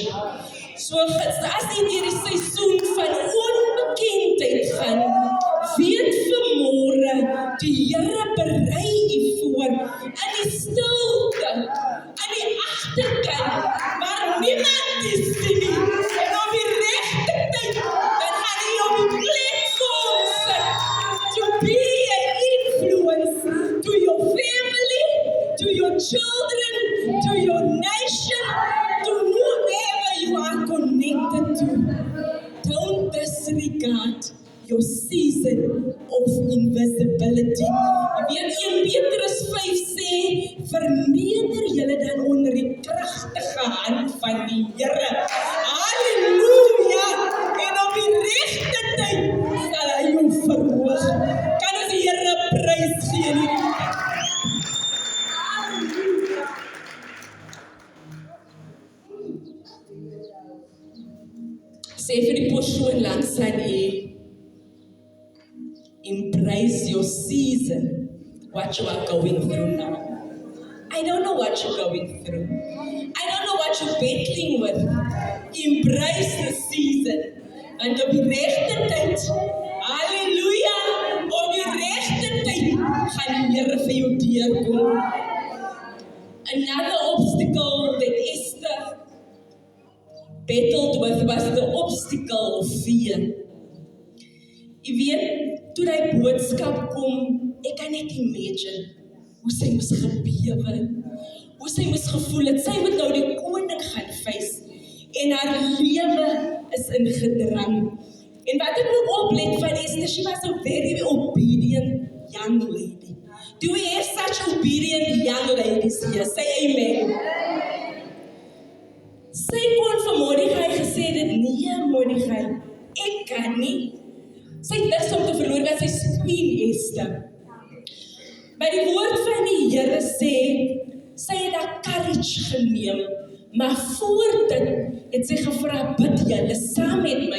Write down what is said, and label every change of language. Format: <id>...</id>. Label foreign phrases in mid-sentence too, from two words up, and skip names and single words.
<af>So as jy hierdie seisoen van onbekendheid gaan, weet vanmôre, die Here berei u voor, in die stilte, aan die agterkant, waar niemand is sien nie, en op die regte tyd, dan gaan hy op die platform sit,</af> <en>to be an influence to your family, to your children, to your nation, to whoever you are connected to. Don't disregard your season of invisibility.</en> <af>Jy weet, 1 Petrus 5 sê, verneder julle dan onder die kragtige hand van die Here. Halleluja! En op die regte tyd sal hy jou verhoog. Kan ons die Here prys gee nie? Sê vir die persoon langs aan u,</af> <en>embrace your season, what you are going through now. I don't know what you're going through. I don't know what you're battling with. Embrace the season.</en> <af>Want op die regte tyd, halleluja, op die regte tyd, gaan die Here vir jou deurkom.</af> <en>Another obstacle that Esther battled with was the obstacle of fear.</en> <af>Jy weet, toe die boodskap kom, ek kan net imagine hoe sy moes gebewe, hoe sy moes gevoel het, sy moet nou die koning gaan face, en haar lewe is in gedrang. En wat ek moet oplet van Esther,</af> <en>she was a very obedient young lady. Do we have such obedient young ladies here? Say amen.</en> <af>Sy kon vir Mordechai gesê dit, nee Mordechai, ek kan nie. Sy het niks om te verloor, want sy is Queen Esther. Maar die woord van die Here sê, sy het haar courage geneem, maar voor dit het sy gevra, bid julle saam met my.</af>